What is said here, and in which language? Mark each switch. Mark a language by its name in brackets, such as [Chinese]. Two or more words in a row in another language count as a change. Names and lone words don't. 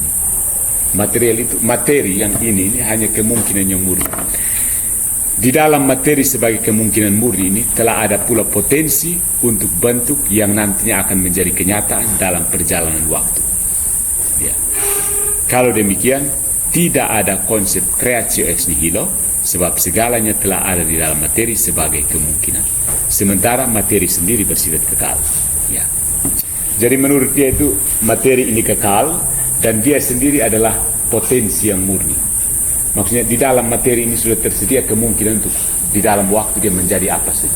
[Indonesian] Material itu, materi yang ini hanya kemungkinan yang murni. Di dalam materi sebagai kemungkinan murni ini telah ada pula potensi untuk bentuk yang nantinya akan menjadi kenyataan dalam perjalanan waktu. Ya. Kalau demikian, tidak ada konsep [Latin] creatio ex nihilo, [Indonesian] sebab segalanya telah ada di dalam materi sebagai kemungkinan. Sementara materi sendiri bersifat kekal. Ya. Jadi menurut dia itu materi ini kekal dan dia sendiri adalah potensi yang murni. Maksudnya di dalam materi ini sudah tersedia kemungkinan untuk di dalam waktu dia menjadi apa saja.